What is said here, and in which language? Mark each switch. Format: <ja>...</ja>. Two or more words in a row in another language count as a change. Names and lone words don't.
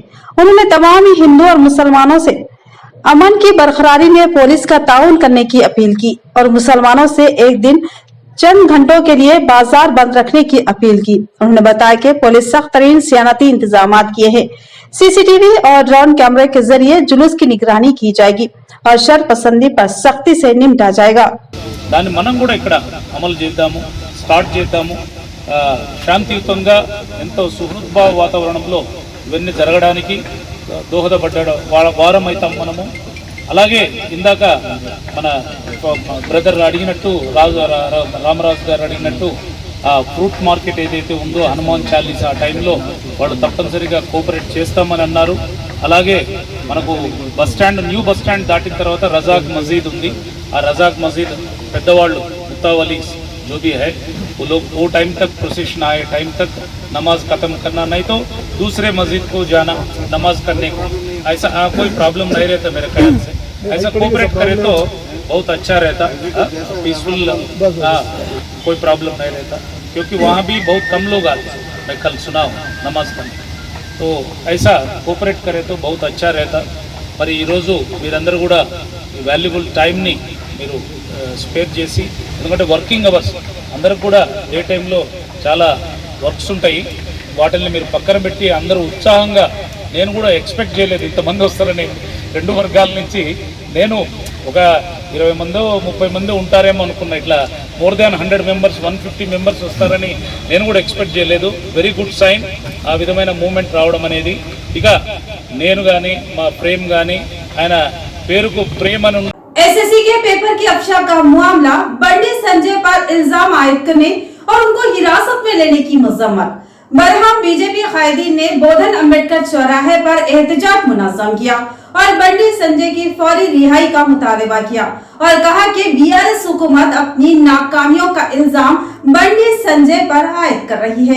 <ur>انہوں نے تمام ہندو اور مسلمانوں سے امن کی برقراری میں پولیس کا تعاون کرنے کی اپیل کی اور مسلمانوں سے ایک دن چند گھنٹوں کے لیے بازار بند رکھنے کی اپیل کی. انہوں نے بتایا کہ پولیس سخت ترین سیانتی انتظام کیے ہیں. سی‌سی‌ٹی‌وی اور ڈرون کیمرے کے ذریعے جلوس کی نگرانی کی جائے گی اور شرپسندی پر سختی سے نمٹا جائے گا.</ur> <te>దాన్ని మనం కూడా ఇక్కడ అమలు చేద్దాము, స్టార్ట్ చేద్దాము. శాంతియుతంగా ఎంతో సుహృద్భావ వాతావరణంలో ఇవన్నీ జరగడానికి దోహదపడ్డ వారం అవుతాం మనము. అలాగే ఇందాక మన బ్రదర్ అడిగినట్టు రామరాజు గారు అడిగినట్టు ఆ</te> <en>ఫ్రూట్ మార్కెట్</en> <te>ఏదైతే ఉందో హనుమాన్ చాలీస్ ఆ టైంలో వాళ్ళు తప్పనిసరిగా కోఆపరేట్ చేస్తామని అన్నారు. అలాగే మనకు</te> <en>న్యూ బస్ స్టాండ్</en> <te>దాటిన తర్వాత రజాక్ మసీద్ ఉంది. ఆ రజాక్ మసీద్ పెద్దవాళ్ళు ముత్తావలి</te> <ur>جو بھی ہے وہ لوگ وہ ٹائم تک پروسیشن آئے، ٹائم تک نماز ختم کرنا، نہیں تو دوسرے مسجد کو جانا نماز کرنے کو، ایسا کوئی پرابلم نہیں رہتا میرے خیال سے. ایسا کوآپریٹ کرے تو بہت اچھا رہتا، پیس‌فل، کوئی پرابلم نہیں رہتا. کیونکہ وہاں بھی بہت کم لوگ آتے ہیں، میں کل سنا ہوں نماز کرنے. تو ایسا کوآپریٹ کرے تو بہت اچھا رہتا.</ur> <te>మరి ఈరోజు మీరందరూ కూడా</te> <en>వాల్యుబుల్ టైంని</en> <te>మీరు స్పేర్ చేసి, ఎందుకంటే</te> <en>వర్కింగ్ అవర్స్</en> <te>అందరికి కూడా</te> <en>డే టైంలో</en> <te>చాలా వర్క్స్ ఉంటాయి, వాటిని మీరు పక్కన పెట్టి అందరూ ఉత్సాహంగా, నేను కూడా ఎక్స్పెక్ట్ చేయలేదు ఇంతమంది వస్తారని. రెండు వర్గాల నుంచి నేను ఒక 20 మందో 30 మంది ఉంటారేమో అనుకున్నా. ఇట్లా</te> <en>మోర్ దాన్ 100 మెంబర్స్ 150 మెంబర్స్</en> <te>వస్తారని నేను కూడా ఎక్స్పెక్ట్ చేయలేదు.</te> <en>వెరీ గుడ్ సైన్</en> <te>ఆ విధమైన మూమెంట్ రావడం అనేది. ఇక నేను కానీ మా ప్రేమ్ కానీ ఆయన పేరుకు ప్రేమ్ అని</te> <ur>ایس‌ایس‌سی کے پیپر کی افشا کا معاملہ بنڈی سنجے پر الزام عائد کرنے اور ان‌کو حراست میں لینے کی مذمت. برہم بی‌جے‌پی قائدین نے بودھن امبیڈکر چوراہے پر احتجاج منظم کیا اور بنڈی سنجے کی فوری رہائی کا مطالبہ کیا اور کہا کہ بی‌آر‌ایس حکومت اپنی ناکامیوں کا الزام بنڈی سنجے پر عائد کر رہی ہے.</ur>